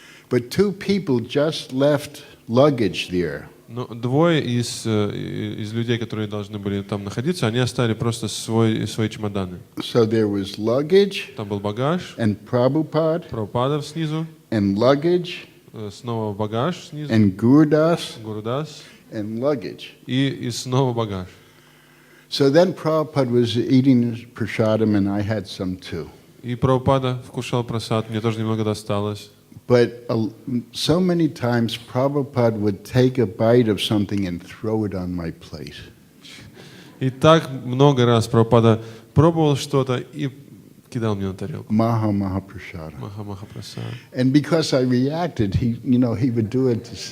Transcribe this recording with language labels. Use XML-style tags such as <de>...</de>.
<en>but 2 people just left luggage there.</en> <ru>Но 2 из людей, которые должны были там находиться, они оставили просто свои чемоданы.</ru> <en>So there was luggage</en> <ru>Там был багаж,</ru> <en>and Prabhupada</en> <ru>Прабхупада снизу,</ru> <en>and luggage</en> <ru>снова багаж снизу,</ru> <en>and Gurudas</en> <ru>Гурудас,</ru> <en>and luggage.</en> <ru>и снова багаж.</ru> <en>So then Prabhupada was eating prasadam and I had some too.</en> <ru>И Прабхупада вкушал просад, мне тоже немного досталось.</ru> <en>But so many times Prabhupada would take a bite of something and throw it on my plate.</en> <ru>И так много раз Прабхупада пробовал что-то и кидал мне на тарелку.</ru> <en>Maha prasadam.</en> <ru>Маха прасад.</ru> <en>And because I reacted, he would do it.</en>